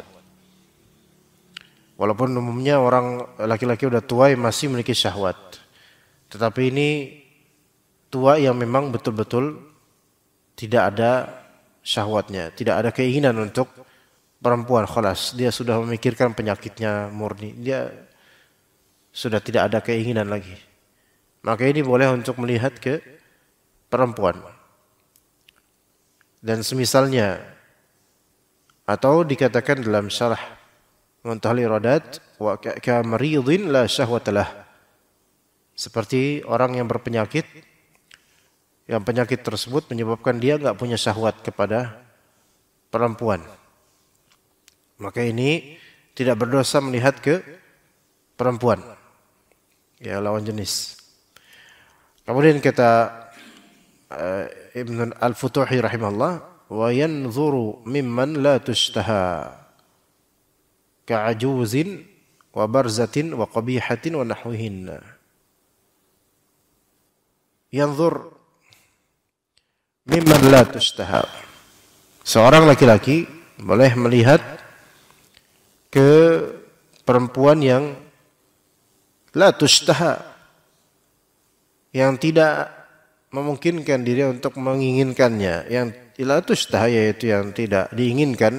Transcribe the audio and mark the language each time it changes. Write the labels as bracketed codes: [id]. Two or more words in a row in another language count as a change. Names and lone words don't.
[id] Walaupun umumnya orang laki-laki udah tua yang masih memiliki syahwat, tetapi ini tua yang memang betul-betul tidak ada syahwatnya, tidak ada keinginan untuk perempuan, khalas, dia sudah memikirkan penyakitnya murni, dia sudah tidak ada keinginan lagi. Maka ini boleh untuk melihat ke perempuan dan semisalnya. Atau dikatakan dalam syarah Muntahal Iradat, [ar] وكمريض لا شهوة له, [id] seperti orang yang berpenyakit, yang penyakit tersebut menyebabkan dia enggak punya syahwat kepada perempuan. Maka ini tidak berdosa melihat ke perempuan, ya, lawan jenis. Kemudian kata [ar] Ibn Al-Futuhi rahimahullah, وينظر ممن لا تشتهى كعجوز وبرزة وقبيحة ونحوهن. ينظر ممن لا تشتهى, [id] seorang laki-laki boleh melihat ke perempuan yang [ar] لا تشتهى, [id] yang tidak memungkinkan diri untuk menginginkannya, yang [ar] لا تشتهى [id] yaitu yang tidak diinginkan.